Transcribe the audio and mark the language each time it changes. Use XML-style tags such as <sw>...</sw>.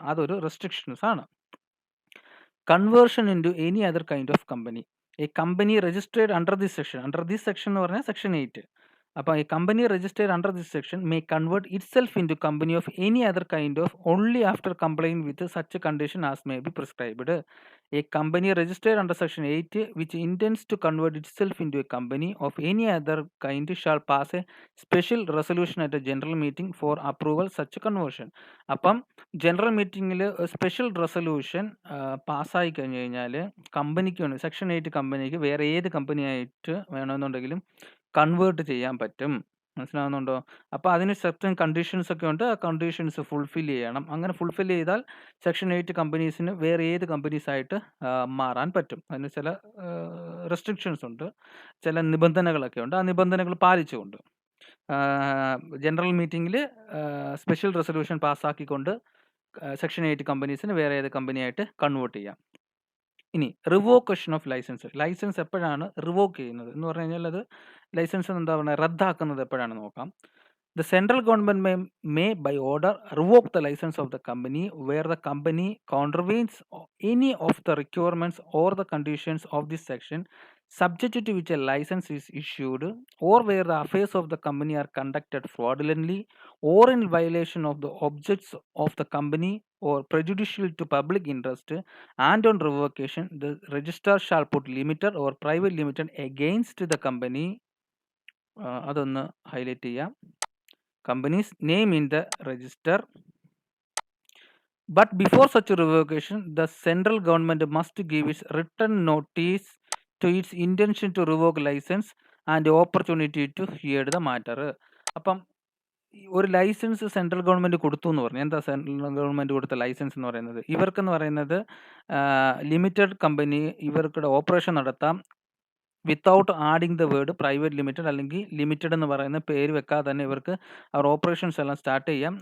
<ml>അതൊരു റെസ്ട്രിക്ഷൻസ് ആണ്.</ml> <en>Conversion into any other kind of company. A company registered under this section</en> <ml>എന്ന് പറഞ്ഞാൽ</ml> <en>Section 8. അപ്പോൾ a company registered under this section may convert itself into company of any other kind of only after complying with such condition as may be prescribed. A company registered under Section 8 which intends to convert itself into a company of any other kind shall pass a special resolution at a general meeting for approval such conversion.</en> <ml>അപ്പം general മീറ്റിങ്ങിൽ special resolution പാസ്സായി കഴിഞ്ഞ് കഴിഞ്ഞാൽ കമ്പനിക്ക് വേണം, section 8 കമ്പനിക്ക് വേറെ ഏത് കമ്പനിയായിട്ട് വേണമെന്നുണ്ടെങ്കിലും കൺവേർട്ട് ചെയ്യാൻ പറ്റും. മനസ്സിലാവുന്നുണ്ടോ? അപ്പോൾ അതിന് സെർട്ടൻ കണ്ടീഷൻസ് ഒക്കെ ഉണ്ട്. ആ കണ്ടീഷൻസ് ഫുൾഫിൽ ചെയ്യണം. അങ്ങനെ ഫുൾഫിൽ ചെയ്താൽ സെക്ഷൻ 8 കമ്പനീസിന് വേറെ ഏത് കമ്പനീസായിട്ട് മാറാൻ പറ്റും. അതിന് ചില റെസ്ട്രിക്ഷൻസ് ഉണ്ട്, ചില നിബന്ധനകളൊക്കെ ഉണ്ട്. ആ നിബന്ധനകൾ പാലിച്ചുകൊണ്ട് ജനറൽ മീറ്റിങ്ങിൽ സ്പെഷ്യൽ റെസൊല്യൂഷൻ പാസ്സാക്കിക്കൊണ്ട് സെക്ഷൻ 8 കമ്പനീസിന് വേറെ ഏത് കമ്പനിയായിട്ട് കൺവേർട്ട് ചെയ്യാം. ഇനി റിവോക്കേഷൻ ഓഫ് ലൈസൻസ് എപ്പോഴാണ് റിവോക്ക് ചെയ്യുന്നത് എന്ന് പറഞ്ഞു കഴിഞ്ഞാൽ അത് ലൈസൻസ് എന്താ പറയുക, റദ്ദാക്കുന്നത് എപ്പോഴാണെന്ന് നോക്കാം.</ml> <en>The central government may by order revoke the license of the company where the company contravenes any of the requirements or the conditions of this section, subject to which a license is issued, or where the affairs of the company are conducted fraudulently or in violation of the objects of the company or prejudicial to public interest, and on revocation the registrar shall put limited or private limited against the company.</en> <ml>അതൊന്ന് highlight ചെയ്യാം.</ml> <en>Company's name in the register. But before such a revocation, the central government must give its written notice to its intention to revoke license and opportunity to hear the matter.</en> <ml>അപ്പം ഒരു licence central government കൊടുത്തു എന്ന് പറഞ്ഞു. എന്താ central government കൊടുത്ത licence എന്ന് പറയുന്നത്? ഇവർക്കെന്ന് പറയുന്നത് ലിമിറ്റഡ് കമ്പനി ഇവർക്കുടെ ഓപ്പറേഷൻ നടത്താം</ml> <en>without adding the word private limited</en> <ml>അല്ലെങ്കിൽ ലിമിറ്റഡ് എന്ന് പറയുന്ന പേര് വെക്കാതെ തന്നെ ഇവർക്ക് അവർ ഓപ്പറേഷൻസ് എല്ലാം സ്റ്റാർട്ട് ചെയ്യാം.</ml>